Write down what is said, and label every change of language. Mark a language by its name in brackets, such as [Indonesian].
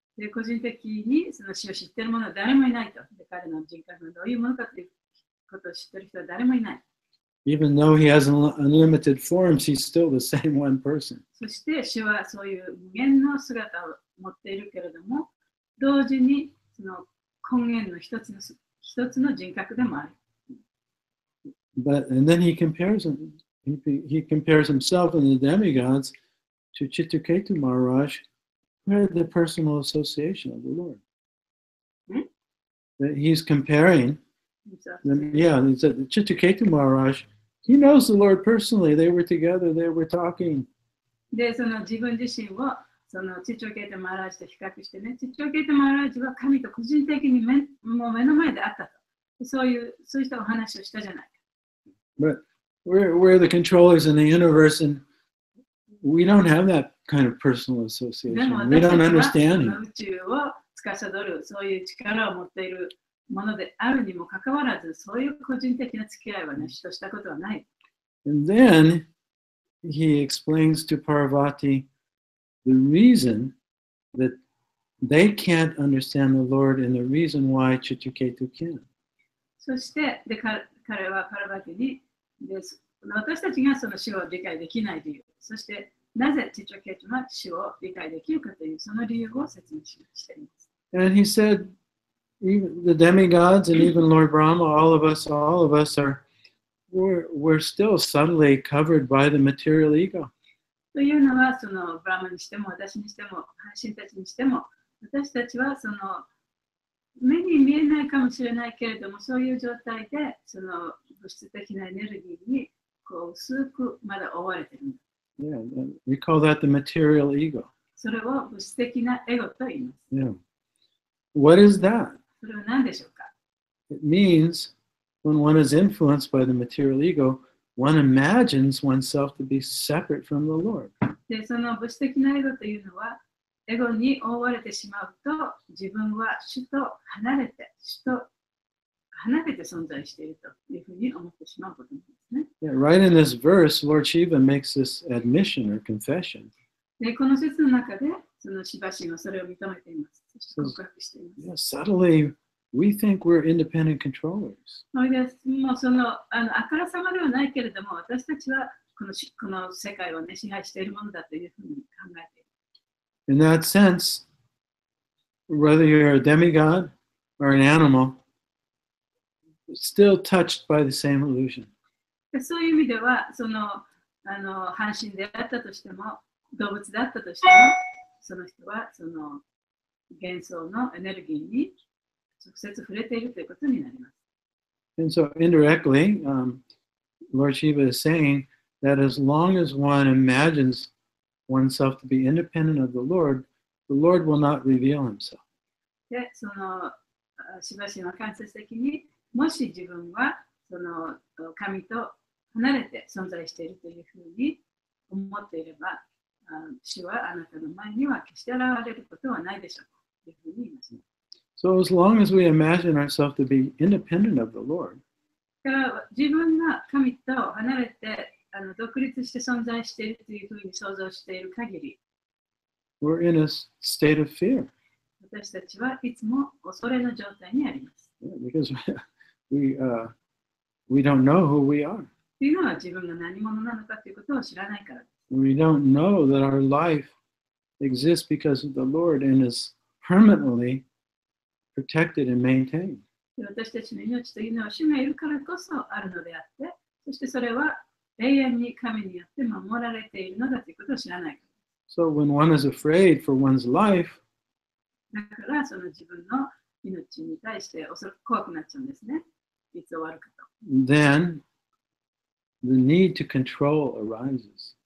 [Japanese] で、個人的にその死を知っている者は誰もいないと。で、彼の人格がどういうものかということを知っている人は誰もいない。 [English] Even though he has unlimited forms, he's still the same one person. [Japanese] そして主はそういう無限の姿を持っているけれども、同時にその根源の一つの人格でもある。 [English] And then he compares himself and the demigods to Chitraketu Maharaj, who had the personal association of the Lord. That he's comparing them, he said Chitraketu Maharaj, he knows the Lord personally. They were together, they were talking. [Japanese] で、その自分自身をそのチチョケートマハラージと比較してね、チチョケートマハラージは神と個人的にもう目の前であったと。そういう人お話をしたじゃない。 [English] But we're the controllers in the universe and we don't have that kind of personal association. We don't understand him. [Japanese] 宇宙を司るそういう力を持っているものであるにもかかわらず、そういう個人的な付き合いはね、主としたことはない。 [English] And then he explains to Parvati the reason that they can't understand the Lord and the reason why Chitraketu can. [Japanese] そして彼はパラバティに私たちがその主を理解できない理由、そしてなぜチチョケートが主を理解できるかというその理由を説明しています。 [English] And he said, even the demigods and even Lord Brahma, all of us we're still subtly covered by the material ego. [Japanese] というのは、そのブラマにしても私にしても、半身たちにしても、私たちはその目に見えないかもしれないけれども、そういう状態でその物質的なエネルギーにこう薄くまだ覆われている。 [English] Yeah, we call that the material ego. [Japanese] それを物質的なエゴと言います。 [English] Yeah. What is that? [Japanese] それは何でしょうか？ [English] It means when one is influenced by the material ego, one imagines oneself to be separate from the Lord. [Japanese] で、その物質的なエゴというのは、エゴに覆われてしまうと、自分は主と離れて存在しているというふうに思ってしまうことなんですね。 [English] Yeah, right in this verse, Lord Shiva makes this admission or confession. [Japanese] で、この説の中で、そのシバ神はそれを認めています。そして告白しています。 [English] Yeah, subtly, we think we're independent controllers. [Japanese] それでもうそのあからさまではないけれども、私たちはこの世界を、ね、支配しているものだというふうに考えている。 [English] In that sense, whether you're a demigod or an animal, still touched by the same illusion. [Japanese] でそういう意味では、その半身であったとしても、動物であったとしても、その人はその幻想のエネルギーに直接触れているということになります。 [English] And so indirectly, Lord Shiva is saying that as long as one imagines oneself to be independent of the Lord will not reveal himself. [Japanese] で、そのシバ神は間接的に、もし自分はその神と離れて存在しているというふうに思っていれば、主はあなたの前には決して現れることはないでしょうというふうに言います。 [English] So as long as we imagine ourselves to be independent of the Lord, [Japanese] だから自分が神と離れて独立して存在しているというふうに想像している限り、 [English] we're in a state of fear. [Japanese] 私たちはいつも恐れの状態にあります。 [English] Because we don't know who we are. [Japanese] というのは自分が何者なのかということを知らないからです。 [English] We don't know that our life exists because of the Lord and is permanently protected and maintained. [Japanese] 私たちの命というのは主がいるからこそあるのであって、そしてそれは永遠に神によって守られているのだということを知らないからです。 [English] So when one is afraid for one's life, [Japanese] だからその自分の命に対して怖くなっちゃうんですね。いつ終わるかと。 [English] then the need to control arises.